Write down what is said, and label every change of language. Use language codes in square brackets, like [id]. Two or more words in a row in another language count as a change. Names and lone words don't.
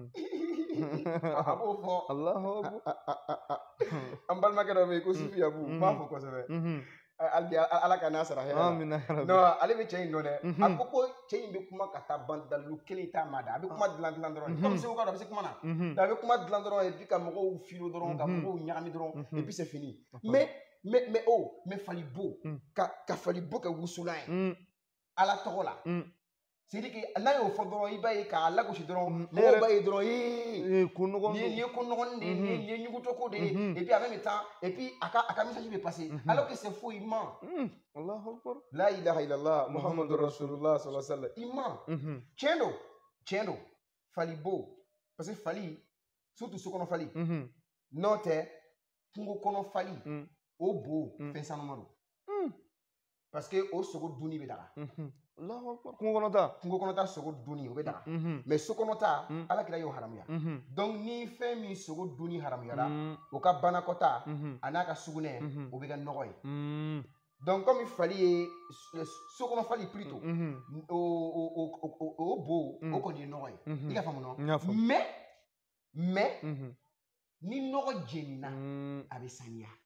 [bm] a b'o fɔ an balimakɛ dɔ bɛ yen ko sufiyabu n b'a fɔ kosɛbɛ ala ka n'a sara hɛrɛ la ale bɛ cɛ in dɔn dɛ a ko cɛ in bɛ kuma ka taa ban dalilu kelen t'a ma da a bɛ kuma dilan dɔrɔn comme segu ka dɔn a bɛ se kuma na a bɛ kuma dilan dɔrɔn [fr] et puis [bm] ka mɔgɔw filo dɔrɔn ka mɔgɔw ɲagami dɔrɔn [fr] et puis c'est fini [bm] mais falibo ka falibo kɛ wusulan ye ala tɔgɔ la [fr] c'est à dire que [bm] n'a y'o fɔ dɔrɔn i b'a ye k'a lagosi dɔrɔn mɔgɔw b'a ye dɔrɔn nin ye ko nɔgɔnin de ye nin ye ɲugutɔko de ye [fr] et puis en même temps et puis [bm] a ka message bɛ passer [fr] alors que c'est faux il ment [ar] لا إله إلا الله محمد رسول الله صلى الله عليه وسلم [fr] il ment [bm] tiɲɛ don falibo [fr] parce que [bm] fali surtout sokɔnɔ fali n'o tɛ kungo kɔnɔ fali o bo fɛn sanuma don [fr] parce que [bm] o sogo dunni bɛ daga kungo kɔnɔ ta sogo dunni o bɛ daga mais so kɔnɔ ta ala kira y'o haramuya donc ni fɛn min sogo dunni haramuyara o ka banakɔta a n'a ka sugunɛ o bɛ kɛ nɔgɔ ye donc comme fali ye so kɔnɔ fali plutôt o bo o kɔni ye nɔgɔ ye i ka faamu nɔ mais ni nɔgɔ jenina a bɛ saniya